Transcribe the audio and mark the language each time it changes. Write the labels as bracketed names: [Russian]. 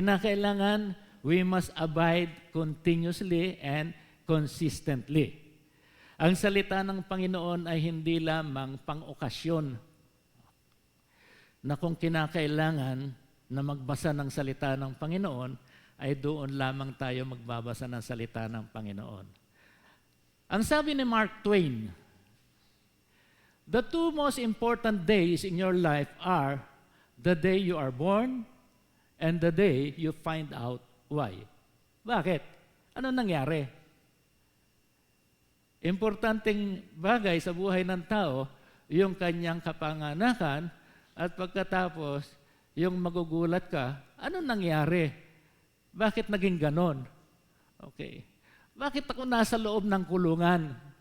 [Filipino] Kinakailangan [English] we must abide continuously and consistently. [Filipino] Ang salita ng Panginoon ay hindi lamang pang-okasyon na kung kinakailangan na magbasa ng salita ng Panginoon, ay doon lamang tayo magbabasa ng salita ng Panginoon. Ang sabi ni [English] Mark Twain, "The two most important days in your life are the day you are born and the day you find out why." [Filipino] Bakit? Ano nangyari? Importanteng bagay sa buhay ng tao, yung kanyang kapanganakan, at pagkatapos, yung magugulat ka, ano nangyari? Bakit naging ganon? Okay. Bakit ako nasa loob ng kulungan?